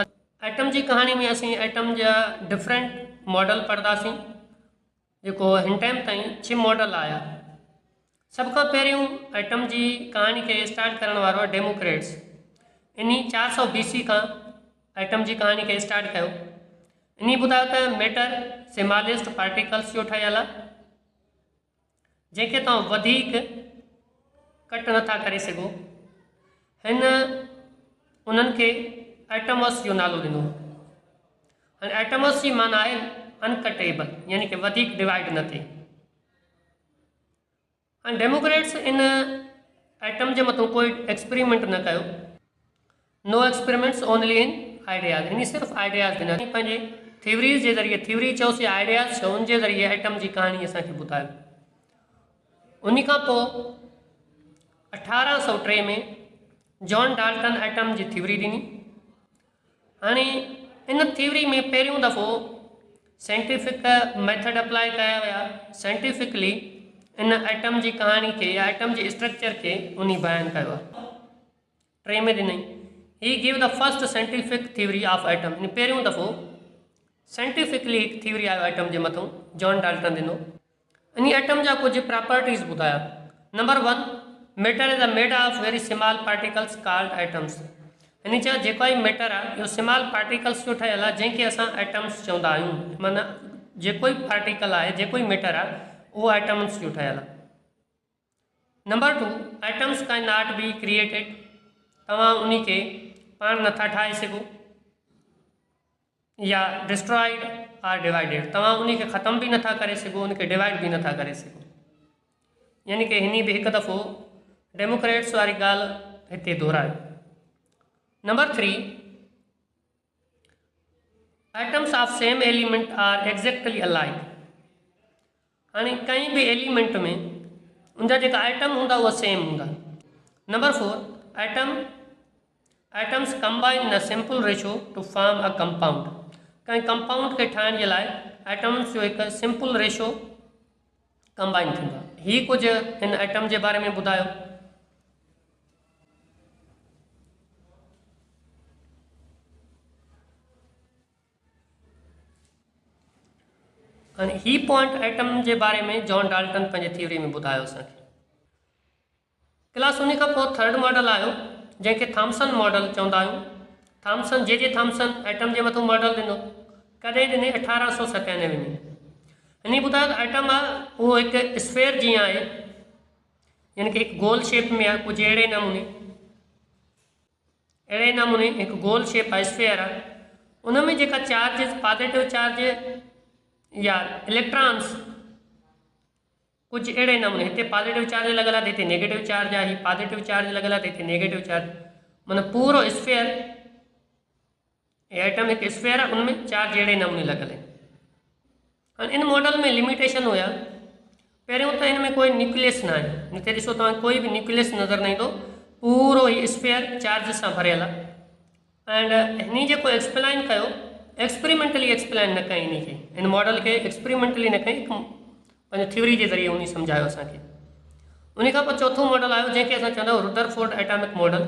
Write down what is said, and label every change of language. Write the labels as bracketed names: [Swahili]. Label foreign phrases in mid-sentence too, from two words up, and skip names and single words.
[Sindhi] एटम जी कहाणी में असीं एटम जा [English] different model [Sindhi] पढ़ंदासीं, जेको हिन टाइम ताईं 6 मॉडल आया। सभ खां पहिरियों एटम जी कहाणी खे स्टार्ट करण वारो आहे डेमोक्रेट्स। इन 400 BC खां एटम जी कहाणी खे स्टार्ट कयो। इन ॿुधायो त मैटर [English] smallest particles [Sindhi] जो ठहियल आहे, जंहिंखे तव्हां वधीक कट नथा करे सघो। हिन उन्हनि खे एटमस जो नालो ॾिनो। हाणे एटमस जी माना आहे अनकटेबल, यानी कि वधीक डिवाइड न थिए। हाणे डेमोक्रेट्स इन एटम जे मथां कोई एक्सपेरिमेंट न कयो, [English] no experiments only in ideas. [Sindhi] इन सिर्फ़ु आइडियाज़ ॾिना, पंहिंजे थ्योरीज़ जे ज़रिए, थ्योरी चयोसीं आइडियाज़ चयो, उनजे ज़रिए एटम जी कहाणी असांखे ॿुधायो। उन खां पोइ 1803 में जॉन डाल्टन एटम जी थ्योरी ॾिनी। हाणे इन थ्योरी में पहिरियों दफ़ो [English] scientific method [Sindhi] अप्लाई कया विया। साइंटिफिकली इन एटम जी कहाणी खे या एटम जे स्ट्रक्चर खे उन बयानु कयो आहे। [English] 3 [Sindhi] में ॾिनई [English] he give the first scientific theory of atom. [Sindhi] इन पहिरियों दफ़ो साइंटिफिकली हिकु थ्योरी आयो एटम जे मथां, जॉन डाल्टन ॾिनो। इन एटम जा कुछ प्रॉपर्टीज़ ॿुधाया। नंबर 1, [English] matter is a made of very small particles called atoms. [Sindhi] इन चयो जेको ही मैटर आहे इहो [English] small particles [Sindhi] जो ठहियल आहे, जंहिंखे असां एटम्स चवंदा आहियूं। माना जेको ही पार्टिकल आहे, जेको ही मैटर आहे, उहो एटम्स जो ठहियल आहे। [English] number 2, atoms can not be created. [Sindhi] तव्हां उन खे पाण नथा ठाहे सघो, या [English] destroyed or divided, [Sindhi] तव्हां उन खे ख़तम भी नथा करे सघो, उन खे डिवाइड भी नथा करे सघो। यानी कि हिन भी हिकु दफ़ो डेमोक्रेट्स वारी ॻाल्हि हिते दोहरायो। [English] number 3, atoms of same element are exactly alike. [Sindhi] हाणे कंहिं भी एलिमेंट में उनजा जेका एटम हूंदा उहा सेम हूंदा। [English] number 4, atoms combine in a simple ratio to form a compound. [Sindhi] कंहिं कंपाउंड खे ठाहिण जे लाइ एटम्स जो हिकु [English] simple ratio [Sindhi] कंबाइन थींदो आहे। हीअ कुझु हिन एटम जे बारे में ॿुधायो। हाणे ही पॉइंट एटम जे बारे में जॉन डाल्टन पंहिंजे थ्योरी में ॿुधायो असांखे। क्लास उन खां पोइ 3rd मॉडल आयो, जंहिंखे थॉम्सन मॉडल चवंदा आहियूं। थॉम्सन जे थॉम्सन एटम जे मथां मॉडल ॾिनो, कॾहिं ॾिने 1897 में। हिन ॿुधायो त एटम आहे उहो हिकु स्फेयर जीअं आहे, यानी कि हिकु गोल शेप में आहे। कुझु अहिड़े नमूने हिकु गोल शेप आहे, स्फेयर आहे। उन में जेका चार्जिस, [English] positive charge [Sindhi] या इलेक्ट्रॉन्स, कुछ अड़े नमूने हिते [English] positive charge [Sindhi] लॻल आहे, हिते [English] negative charge [Sindhi] आहे, [English] positive charge [Sindhi] लॻल आहे, हिते [English] negative charge. [Sindhi] माना पूरो स्फेयर, [Hindi] एटम एक स्फेयर है, [Sindhi] उनमें चार्ज अड़े नमूने लॻल है। हाणे इन मॉडल में लिमिटेशन हुया। पहिरियों त इन में कोई न्यूक्लियस ना है, हिते ॾिसो तव्हां कोई भी न्यूक्लियस नज़र न ईंदो, पूरो ही स्फेयर चार्ज सां भरियल आहे। एंड हिन जेको एक्सप्लेन कयो, एक्सपेरिमेंटली एक्सप्लेन न कई, इन खे, इन मॉडल के एक्सपेरिमेंटली न कई, पंहिंजे थ्योरी के ज़रिए उन सम्झायो असांखे। उन खां पोइ 4थो मॉडल आयो, जंहिंखे असां चवंदा आहियूं रुदरफोर्ड एटॉमिक मॉडल।